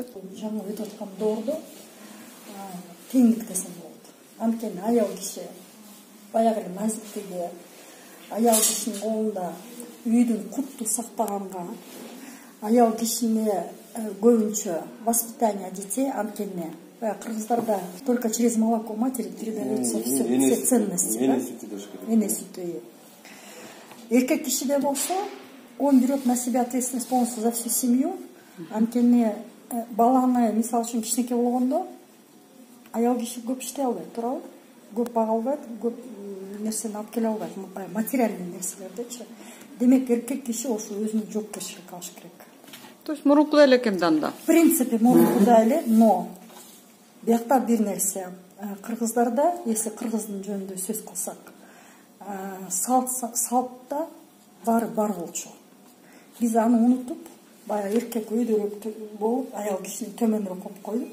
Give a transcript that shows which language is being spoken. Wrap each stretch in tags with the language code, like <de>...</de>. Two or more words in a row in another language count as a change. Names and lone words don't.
<ky>Жаңы өтүп аткан доордо теңдик десем болот. Анткени аял киши баягы эле назиктиги, аял кишинин колунда үйдүн кутту сактаганга, аял кишини көбүнчө</ky> <ru>воспитание детей,</ru> <ky>анткени кыргыздарда</ky> <ru>только через молоко матери передаются все ценности, да?</ru> <ky>Эне сүтү. Эркек кишиде болсо,</ky> <ru>он берет на себя ответственность полностью за всю семью,</ru> <ky>анткени баланы, мисалы үчүн кичинекей болгондо, аял киши көп иштей албайт, туурабы? Көп бага албайт, көп нерсени алып келе албайт, материальный нерселердичи. Демек, эркек киши ошо өзүнүн жоопкерчилик алыш керек. То есть мурункудай эле экен данда.</ky> <ru>В принципе,</ru> <ky>мурункудай эле, но биякта бир нерсе. Кыргыздарда, если кыргыздын жөнүндө сөз кылсак, салтта баары бар болчу. Биз аны унутуп, баягы эркек өйдөрөөк болуп, аял кишини төмөнүрөөк коюп койдук.</ky>